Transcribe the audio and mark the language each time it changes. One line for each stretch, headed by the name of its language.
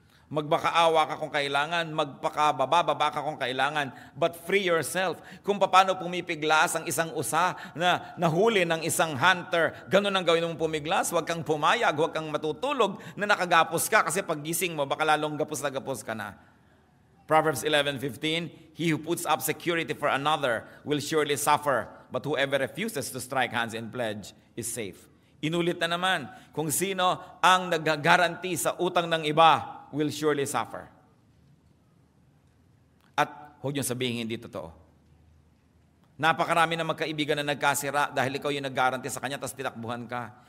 Filipino: Magbakaawa ka kung kailangan, magpakababa ka kung kailangan,
English: but free yourself.
Filipino: Kung paano pumipiglas ang isang usa na nahuli ng isang hunter, ganun ang gawin mong pumiglas, huwag kang pumayag, huwag kang matutulog na nakagapos ka kasi pag gising mo, baka lalong gapos na gapos ka na.
English: Proverbs 11:15, he who puts up security for another will surely suffer, but whoever refuses to strike hands in pledge is safe.
Filipino: Inulit na naman, kung sino ang nag-guarantee sa utang ng iba
English: will surely suffer.
Filipino: At huwag niyong sabihin hindi totoo. Napakarami na magkaibigan na nagkasira dahil ikaw yung nag-guarantee sa kanya tapos tinakbuhan ka.